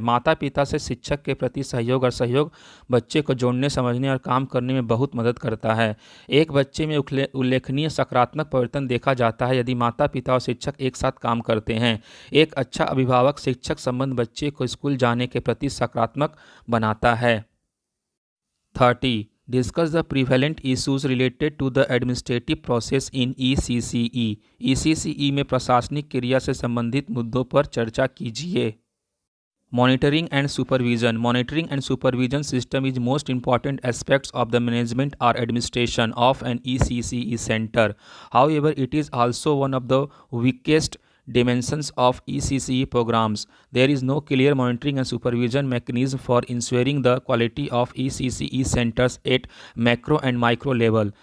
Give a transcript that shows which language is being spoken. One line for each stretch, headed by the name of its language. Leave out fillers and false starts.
Hindi: माता पिता से शिक्षक के प्रति सहयोग और सहयोग बच्चे को जोड़ने, समझने और काम करने में बहुत मदद करता है। एक बच्चे में उल्लेखनीय सकारात्मक परिवर्तन देखा जाता है यदि माता पिता और शिक्षक एक साथ काम करते हैं। एक अच्छा अभिभावक शिक्षक संबंध बच्चे को स्कूल जाने के प्रति सकारात्मक बनाता है। 30.
English: Discuss the prevalent issues related to the administrative process in ECCE.
Hindi: ECCE में प्रशासनिक क्रिया से संबंधित मुद्दों पर चर्चा कीजिए।
English: Monitoring and supervision. Monitoring and supervision system is most important aspects of the management or administration of an ECCE center. However, it is also one of the weakest dimensions of ECCE programs. There is no clear monitoring and supervision mechanism for ensuring the quality of ECCE centers at macro and micro level.